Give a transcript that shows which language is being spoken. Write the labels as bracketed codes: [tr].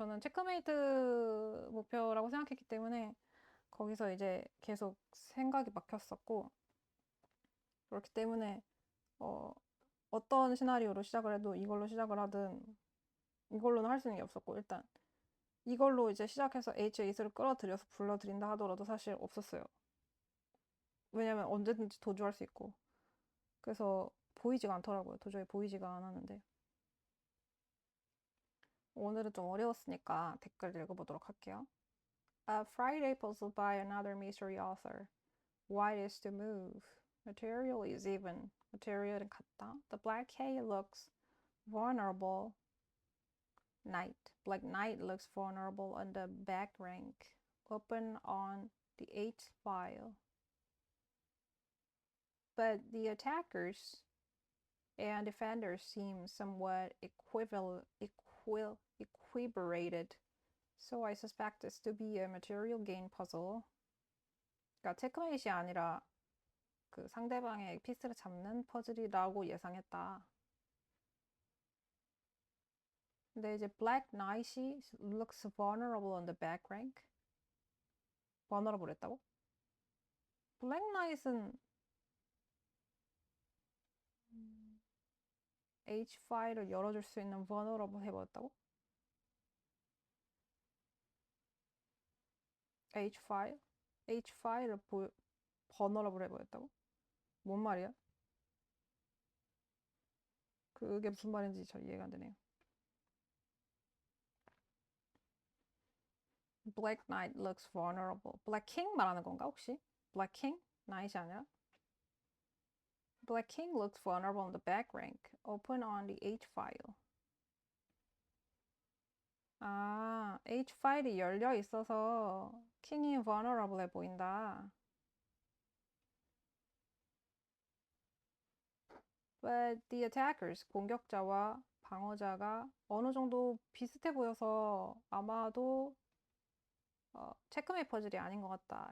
[ko] 저는 체크메이트 목표라고 생각했기 때문에 거기서 이제 계속 생각이 막혔었고, 그렇기 때문에 어떤 시나리오로 시작을 해도 이걸로 시작을 하든 이걸로는 할 수 있는 게 없었고, 일단 이걸로 이제 시작해서 H8을 끌어들여서 불러들인다 하더라도 사실 없었어요. 왜냐면 언제든지 도주할 수 있고. 그래서 보이지가 않더라고요. 도저히 보이지가 않았는데. 오늘은 좀 어려웠으니까 댓글 읽어보도록 할게요. [en] A Friday puzzle by another mystery author. White is to move. Material is even. [ko] Material은 같다. [en] The black K looks vulnerable. Knight. Black Knight looks vulnerable on the back rank. Open on the H file. But the attackers and defenders seem somewhat equilibrated. So I suspect this to be a material gain puzzle. [ko] 그러니까 체크메이트이 아니라 그 상대방의 피스를 잡는 퍼즐이라고 예상했다. 근데 이제 [en] Black Knight이 looks vulnerable on the back rank. [ko] vulnerable 했다고? Black Knight은 H5를 열어줄 수 있는 vulnerable 해버렸다고? H5? H5를 vulnerable 해버렸다고? 뭔 말이야? 그게 무슨 말인지 잘 이해가 안 되네요. [en] Black knight looks vulnerable. [ko] Black king 말하는 건가 혹시? Black king? knight이 아니라? [en] Black king looks vulnerable on the back rank. Open on the H file. [ko] 아, H 파일이 열려 있어서 킹이 vulnerable해 보인다. [en] But the attackers, [ko] 공격자와 방어자가 어느 정도 비슷해 보여서 아마도 체크메이트 퍼즐이 아닌 것 같다.